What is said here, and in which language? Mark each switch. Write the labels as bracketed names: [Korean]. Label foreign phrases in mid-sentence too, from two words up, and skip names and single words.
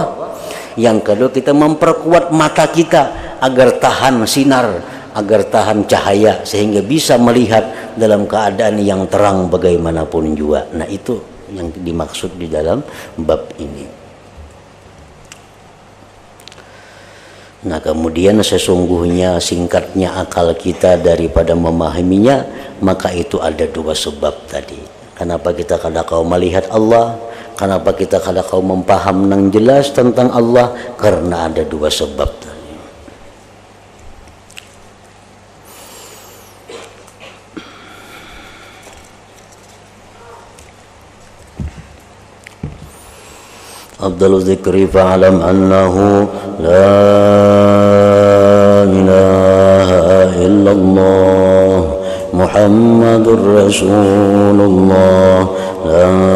[Indonesian] Yang kedua, kita memperkuat mata kita agar tahan sinar, agar tahan cahaya, sehingga bisa melihat dalam keadaan yang terang bagaimanapun juga. Nah, itu yang dimaksud di dalam bab ini. Nah, kemudian sesungguhnya singkatnya akal kita daripada memahaminya, maka itu ada dua sebab tadi. [Banjar] Kenapa kita kada kau melihat Allah? Kenapa kita kada kau mempaham nang jelas tentang Allah? Karena ada dua sebab tadi. [Arabic] أفضل الذكر فاعلم أنه لا إله إلا الله محمد رسول الله، لا